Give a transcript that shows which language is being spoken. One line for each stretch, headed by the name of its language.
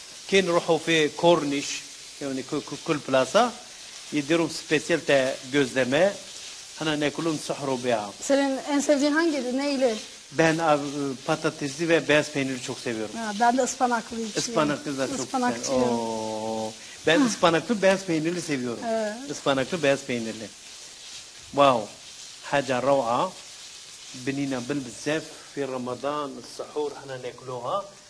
Arabic: كي نروحوا في كورنيش يعني كل بلاصة يديروا سبيسيال تاع gözleme. احنا ناكلهم نسحروا بها.
Turkish: Senin en sevdiğin hangiydi? Neyle? Ben patatesli ve beyaz peyniri çok seviyorum. Ha, ben de ıspanaklı içiyorum. Ispanaklı da çok güzel. Ispanakçıyım. Oo. Ben ıspanaklı beyaz peynirli seviyorum. Evet. Ispanaklı beyaz peynirli.
Arabic: Wow. حاجة روعة. بنينا بالبزاف في رمضان السحور احنا ناكلوها.